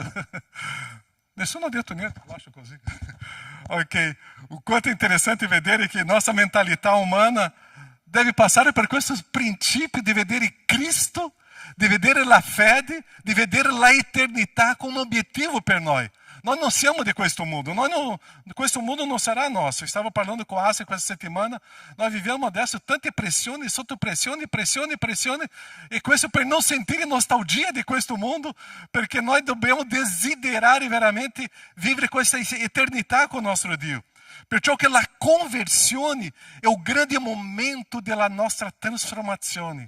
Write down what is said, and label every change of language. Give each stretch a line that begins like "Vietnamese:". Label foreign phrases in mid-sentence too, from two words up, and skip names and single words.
Italian: Nessuno ha detto niente, lascio così. Ok. O quanto è interessante vedere che nossa mentalità umana deve passare per questo principio di vedere Cristo, di vedere la fede, di vedere la eternità come un obiettivo per noi.
Portuguese: Nós não
Italian: siamo di questo mondo, questo mondo non sarà nostro. Stavo parlando
Portuguese: com a
Italian: Asa questa settimana,
Portuguese: nós vivemos
Italian: adesso tante pressioni, sotto pressione, e questo per non sentire nostalgia di questo mondo, perché noi dobbiamo desiderare veramente vivere questa eternità con nostro Dio. Perciò che la conversione è un grande momento della nostra trasformazione.